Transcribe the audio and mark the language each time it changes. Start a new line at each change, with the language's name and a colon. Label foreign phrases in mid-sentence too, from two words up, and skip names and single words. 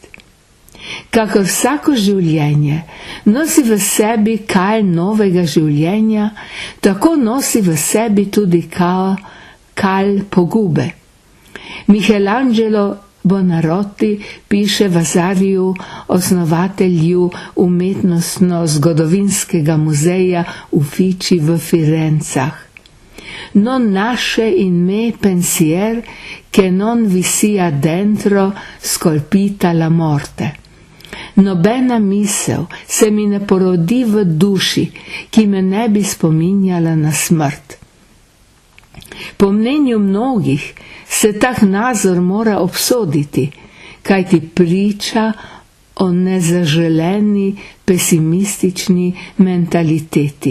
Slovenian: Kakor vsako življenje nosi v sebi kaj novega življenja, tako nosi v sebi tudi kal pogube. Michelangelo Buonarroti piše Vasariju, osnovatelju umetnostno-zgodovinskega muzeja Uffizi v Firencah.
Italian: Non nasce in me pensier che non vi sia dentro scolpita la morte.
Slovenian: Nobena misel se mi ne porodi v duši, ki me ne bi spominjala na smrt. Po mnenju mnogih se tak nazor mora obsoditi, kajti priča o nezaželeni pesimistični mentaliteti.